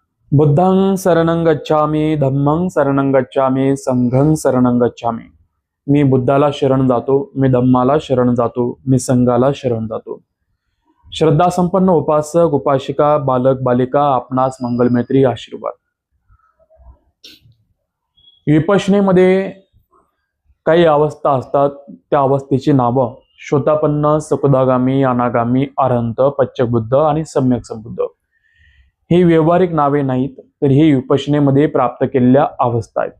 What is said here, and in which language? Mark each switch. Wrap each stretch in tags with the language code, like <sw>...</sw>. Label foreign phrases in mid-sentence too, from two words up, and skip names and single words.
<pi>बुद्धं शरणं गच्छामि, धम्मं शरणं गच्छामि, संघं शरणं गच्छामि.</pi> <mr>मी बुद्धाला शरण जातो, मी धम्माला शरण जातो, मी संघाला शरण जातो. श्रद्धा संपन्न उपासक उपासिका बालक बालिका आपणास मंगलमैत्री आशीर्वाद. विपश्यनेमध्ये काही अवस्था असतात, त्या अवस्थेची नावं श्रोतापन्न, सकुदागामी, अनागामी, अरहंत, पच्चबुद्ध आणि सम्यक संबुद्ध ही व्यावहारिक नावे नाहीत, तर ही विपश्यनेमध्ये प्राप्त केलेल्या अवस्था आहेत.</mr>